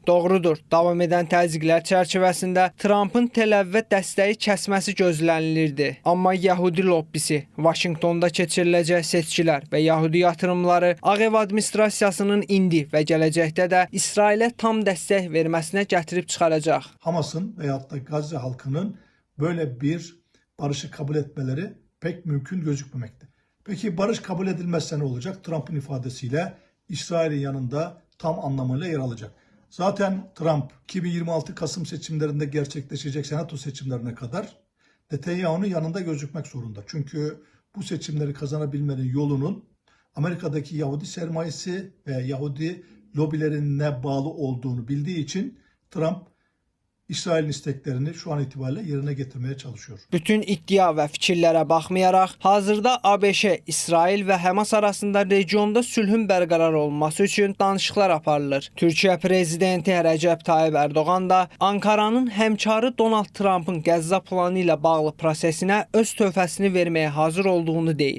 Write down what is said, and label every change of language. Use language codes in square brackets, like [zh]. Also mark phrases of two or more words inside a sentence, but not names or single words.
[az] Doğrudur, davam edən təzyiqlər çərçivəsində Trumpın Tel-Əvivə dəstəyi kəsməsi gözlənilirdi. Amma Yəhudi lobbisi, Vaşinqtonda keçiriləcək seçkilər və Yəhudi yatırımları Ağ Ev administrasiyasının indi və gələcəkdə də İsrailə tam dəstək verməsinə gətirib çıxaracaq. [tr] Hamas'ın veyahut da Gazze halkının böyle bir barışı kabul etmeleri pek mümkün gözükmemekte. Peki barış kabul edilmezse ne olacak? Trump'ın ifadesiyle İsrail'in yanında tam anlamıyla yer alacak. Zaten Trump 2026 Kasım seçimlerinde gerçekleşecek senato seçimlerine kadar Netanyahu'nun yanında gözükmek zorunda. Çünkü bu seçimleri kazanabilmenin yolunun Amerika'daki Yahudi sermayesi ve Yahudi lobilerine bağlı olduğunu bildiği için Trump İsrail'in isteklerini şu an itibariyle yerine getirmeye çalışıyor. [az] Bütün iddia və fikirlərə baxmayaraq, hazırda ABŞ, İsrail və Həmas arasında regionda sülhün bərqərar olması üçün danışıqlar aparılır. Türkiyə prezidenti Rəcəb Tayyib Ərdoğan da Ankaranın həmkarı Donald Trumpın Qəzza planı ilə bağlı prosesinə öz töhfəsini verməyə hazır olduğunu deyib.